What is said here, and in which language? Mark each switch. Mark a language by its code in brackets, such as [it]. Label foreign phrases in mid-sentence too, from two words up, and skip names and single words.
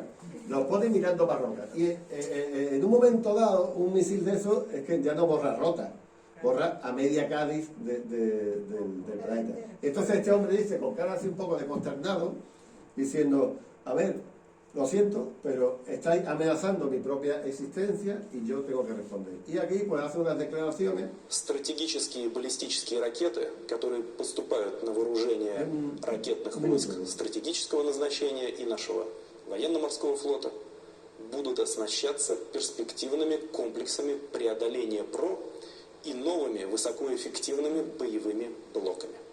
[es] Los pone mirando para Rota. Y en un momento dado, un misil de esos es que ya no borra Rota, borra a media Cádiz del planeta. Entonces este hombre dice, con cara así un poco de consternado, diciendo, a ver, lo siento, pero estáis amenazando mi propia existencia y yo tengo que responder. Y aquí pues hace unas declaraciones. [ru] Стратегические баллистические ракеты, которые поступают на вооружение ракетных войск стратегического назначения и нашего военно-морского флота, будут оснащаться перспективными комплексами преодоления ПРО и новыми высокоэффективными боевыми блоками.